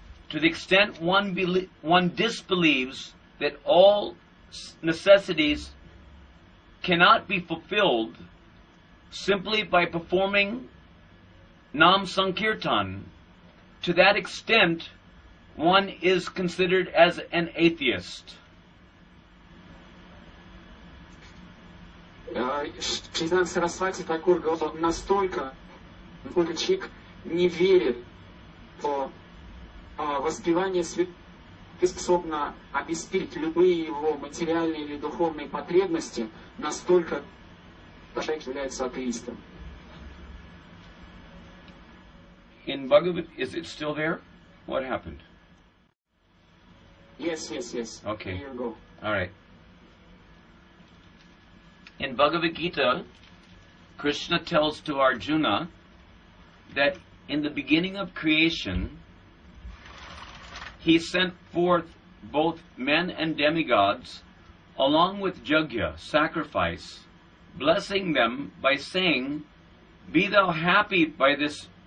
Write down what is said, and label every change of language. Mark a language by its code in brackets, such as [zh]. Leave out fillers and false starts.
[en] to the extent one disbelieves that all necessities cannot be fulfilled simply by performing Nam Sankirtan, to that extent one is considered as an atheist. [ru] Шрила Сарасвати Такур говорил, настолько, насколько человек не верит, что воспевание святых способно обеспечить любые его материальные или духовные потребности, настолько человек является атеистом. [en] In Bhagavad, is it still there? What happened? Yes. Okay. Here you go. All right. In Bhagavad Gita, Krishna tells to Arjuna that in the beginning of creation, he sent forth both men and demigods along with Jagya, sacrifice, blessing them by saying, be thou happy by this